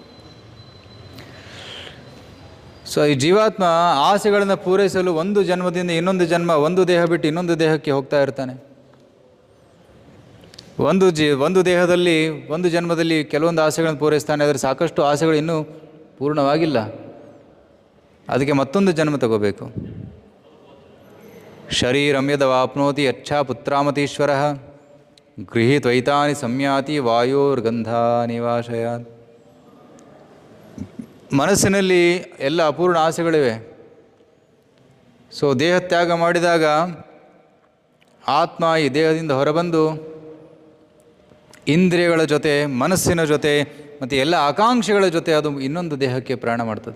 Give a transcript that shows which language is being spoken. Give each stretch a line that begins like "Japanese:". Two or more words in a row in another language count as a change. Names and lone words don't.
Kannada: ಸೊ ಈ ಜೀವಾತ್ಮ ಆಸೆಗಳನ್ನು ಪೂರೈಸಲು ಒಂದು ಜನ್ಮದಿಂದ ಇನ್ನೊಂದು ಜನ್ಮ, ಒಂದು ದೇಹ ಬಿಟ್ಟು ಇನ್ನೊಂದು ದೇಹಕ್ಕೆ ಹೋಗ್ತಾ ಇರ್ತಾನೆ. ಒಂದು ದೇಹದಲ್ಲಿ ಒಂದು ಜನ್ಮದಲ್ಲಿ ಕೆಲವೊಂದು ಆಸೆಗಳನ್ನು ಪೂರೈಸ್ತಾನೆ. ಆದರೆ ಸಾಕಷ್ಟು ಆಸೆಗಳು ಇನ್ನೂ ಪೂರ್ಣವಾಗಿಲ್ಲ. ಅದಕ್ಕೆ ಮತ್ತೊಂದು ಜನ್ಮ ತಗೋಬೇಕು.
Sanskrit: ಶರೀರಂ ಯದವಾಪ್ನೋತಿ ಯಚ್ಛಾ ಪುತ್ರಾಮತೀಶ್ವರ ಗೃಹೀತ್ವೈತಾನಿ ಸಂಯಾತಿ ವಾಯೋರ್ಗಂಧಾನಿವಾಶಯಾತ್.
Kannada: ಮನಸ್ಸಿನಲ್ಲಿ ಎಲ್ಲ ಅಪೂರ್ಣ ಆಸೆಗಳಿವೆ. ಸೊ ದೇಹತ್ಯಾಗ ಮಾಡಿದಾಗ ಆತ್ಮ ಈ ದೇಹದಿಂದ ಹೊರಬಂದು ಇಂದ್ರಿಯಗಳ ಜೊತೆ, ಮನಸ್ಸಿನ ಜೊತೆ ಮತ್ತು ಎಲ್ಲ ಆಕಾಂಕ್ಷೆಗಳ ಜೊತೆ ಅದು ಇನ್ನೊಂದು ದೇಹಕ್ಕೆ ಪ್ರಯಾಣ ಮಾಡ್ತದೆ.